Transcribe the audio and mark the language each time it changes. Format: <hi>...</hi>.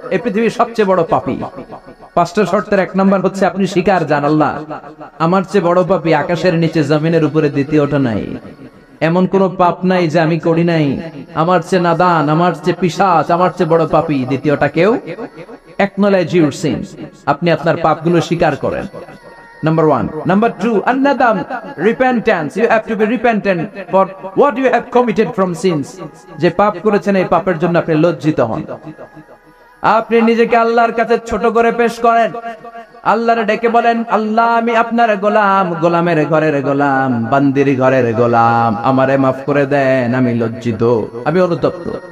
<bn>এই পৃথিবীর সবচেয়ে বড় পাপী। 5টা শর্তের এক নাম্বার হচ্ছে আপনি স্বীকার জান, আল্লাহ আমার চেয়ে বড় পাপী আকাশের নিচে জমিনের উপরে দ্বিতীয়টা নাই। এমন কোন পাপ নাই যে আমি করি নাই। আমার চেয়ে নাদান, আমার চেয়ে পিশাচ, আমার চেয়ে বড় পাপী দ্বিতীয়টা কেউ।</bn> <en>acknowledge your sin,</en> <bn>আপনি আপনার পাপগুলো স্বীকার করেন।</bn> <en>Number 1. Number 2, an-nadam, repentance. You have to be repentant for what you have committed from sins.</en> <bn>যে পাপ করেছেন, এই পাপের জন্য আপনি লজ্জিত হন। আপনি নিজেকে আল্লাহর কাছে ছোট করে পেশ করেন। আল্লাহর ডেকে বলেন, আল্লাহ আমি আপনার গোলাম, গোলামের ঘরের গোলাম, বান্দির ঘরের গোলাম, আমারে মাফ করে দেন, আমি লজ্জিত, আমি অনুতপ্ত।</bn>